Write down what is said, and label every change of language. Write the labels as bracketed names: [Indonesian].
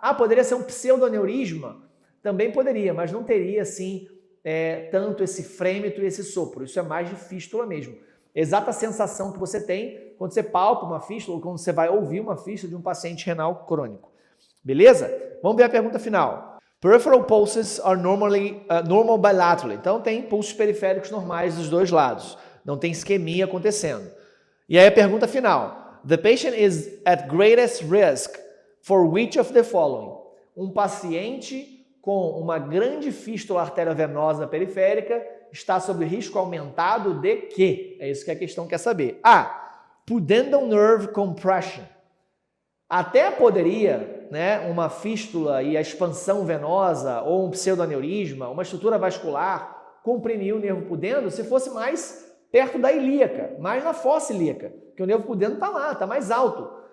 [Portuguese] Ah, poderia ser um pseudoneurisma? Também poderia, mas não teria assim tanto esse frêmito e esse sopro. Isso é mais de fístula mesmo. Exata sensação que você tem quando você palpa uma fístula ou quando você vai ouvir uma fístula de um paciente renal crônico. Beleza? Vamos ver a pergunta final. [English] Peripheral pulses are normal bilaterally. [Portuguese] Então tem pulsos periféricos normais dos dois lados. Não tem isquemia acontecendo. E aí a pergunta final. [English] The patient is at greatest risk for which of the following? [Portuguese] Um paciente com uma grande fístula arteriovenosa periférica está sob risco aumentado de quê? É isso que a questão quer saber. A. [English] Pudendal nerve compression. [Portuguese] Até poderia, né, uma fístula e a expansão venosa ou um pseudoneurisma, uma estrutura vascular, comprimir o nervo pudendo se fosse mais perto da ilíaca, mais na fossa ilíaca, porque o nervo pudendo está lá, está mais alto.